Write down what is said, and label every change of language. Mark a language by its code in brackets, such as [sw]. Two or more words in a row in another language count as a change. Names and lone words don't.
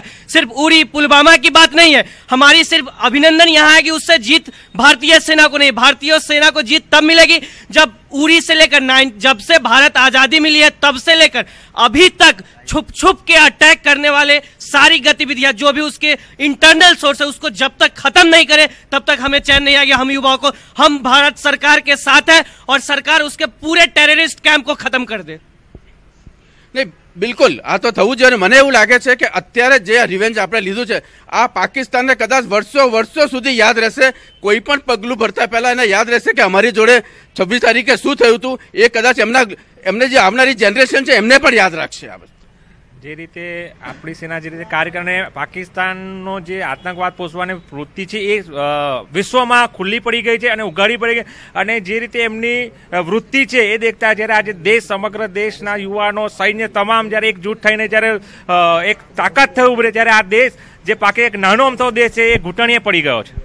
[hi] सिर्फ उरी पुलवामा की बात नहीं है, हमारी सिर्फ अभिनंदन यहाँ है कि उससे जीत भारतीय सेना को नहीं, भारतीय सेना को जीत तब मिलेगी जब उरी से लेकर जब से भारत आजादी मिली है तब से लेकर अभी तक छुप छुप के अटैक करने वाले सारी गतिविधियां जो भी उसके [en] internal source [hi] है उसको जब तक खत्म नहीं करे तब तक हमें चैन नहीं आएगा। हम युवाओं को, हम भारत सरकार के साथ है और सरकार उसके पूरे [en] terrorist camp [hi] को खत्म कर दे। [gu] નહીં, બિલ્કુલ આ તો થવું જોઈએ। મને એવું લાગે છે કે અત્યારે જે રિવેન્જ આપણે લીધું છે આ પાકિસ્તાનને કદાચ વર્ષો સુધી યાદ રહેશે। કોઈ પણ પગલું ભરતા પહેલા એને યાદ રહેશે કે અમારી જોડે 26 તારીખે શું થયું હતું, એ કદાચ એમને જે આવનારી જેનરેશન છે એમને પણ યાદ રાખશે। આ જે રીતે આપણી સેના જે રીતે કાર્ય કરીને પાકિસ્તાનનો જે આતંકવાદ પોષવાની વૃત્તિ છે એ વિશ્વમાં ખુલ્લી પડી ગઈ છે અને ઉઘાડી પડી ગઈ અને જે રીતે એમની વૃત્તિ છે એ દેખતા જ્યારે આજે દેશ, સમગ્ર દેશના યુવાનો, સૈન્ય તમામ જ્યારે એકજૂટ થઈને જ્યારે એક તાકાત થઈ ઉભરે ત્યારે આ દેશ જે એક નાનો અમથો દેશ છે એ ઘૂંટણીએ પડી ગયો છે।